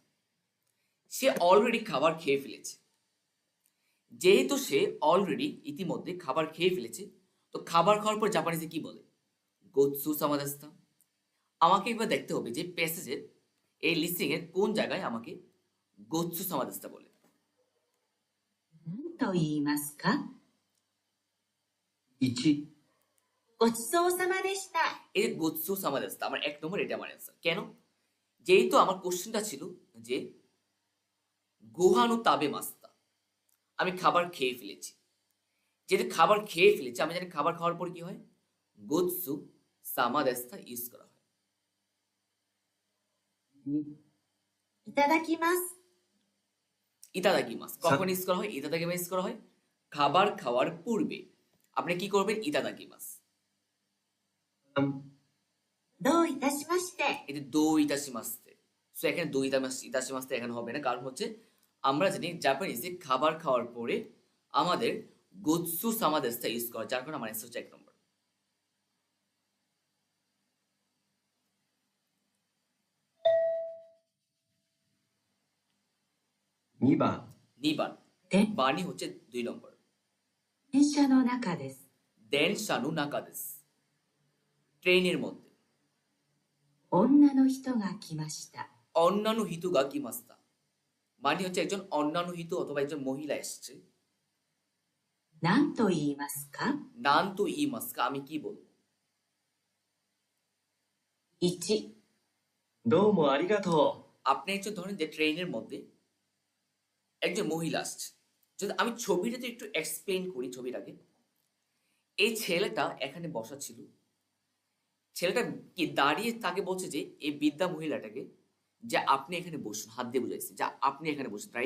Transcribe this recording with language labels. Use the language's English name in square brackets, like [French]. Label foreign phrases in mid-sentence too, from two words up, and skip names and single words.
[Bangla] সে অলরেডি খাবার খেয়ে ফেলেছে। যেহেতু সে অলরেডি ইতিমধ্যে খাবার খেয়ে ফেলেছে, তো খাবার খাওয়ার পর জাপানিজে কি বলে? [Japanese] ごちそうさまでした. [Bangla] আমাকে এবার দেখতে হবে যে প্যাসেজের এই লিস্টিং এর কোন জায়গায় আমাকে [Japanese] ごちそうさまでした [Bangla] বলে। [Japanese] 何と言いますか？ 1 ごちそうさまでした。 [Bangla] এই যে [Japanese] ごちそうさまでした [Bangla] আমার 1 নম্বর, এটা আমার অ্যান্সার। কেন? যেহেতু আমার কোশ্চেনটা ছিল যে [Japanese] ご飯を食べました, [Bangla] আমি খাবার খেয়ে ফেলেছি। যেহেতু খাবার খেয়ে ফেলেছি, আমি জানি খাবার খাওয়ার পর কি হয়? [Japanese] ごちそうさまでした [Bangla] ইউজ করা হয়। [Japanese] いただきます。 [Bangla] ইতাদাকিমাস কখন ইউজ করা হয়? ইতাদাকিমাস ইউজ করা হয় খাবার খাওয়ার পূর্বে। আপনি কি করবেন? ইতাদাকিমাস। [Japanese] 3 どういたしまして。 [Bangla] এতে [Japanese] どういたしまして, [Bangla] সো এখানে [Japanese] どういたしまして [Bangla] এখানে হবে না, কারণ হচ্ছে আমরা জানি জাপানিজে খাবার খাওয়ার পরে আমাদের [Japanese] ごちそうさまでした [Bangla] ইউজ করা, যার কারণে আমার অ্যান্সার হচ্ছে 1 নম্বর। [Japanese] 2 番 2番で、 [Bangla] বানি হচ্ছে 2 নম্বর। [Japanese] 電車の中です。電車の中です, [Bangla] ট্রেনের মধ্যে। [Japanese] 女の人が来ました。女の人が来ました [Bangla] মানে হচ্ছে একজন [Japanese] 女の人 [Bangla] অথবা একজন মহিলা এসছে। [Japanese] 何と言いますか？何と言いますか, [Bangla] আমি কি বলবো? [Japanese] 1、どうもありがとう [Bangla] আপনি একজন ধরেন যে ট্রেনের মধ্যে একজন মহিলা আসছে। যদি আমি ছবিটাতে একটু এক্সপ্লেন করি ছবিটাকে, এই ছেলেটা এখানে বসা ছিল। ছেলেটা কি দাঁড়িয়ে তাকে বলছে যে এই বৃদ্ধা মহিলাটাকে যে আপনি এখানে বসুন, হাত দিয়ে বুঝাইছে যে আপনি এখানে বসুন, রাইট?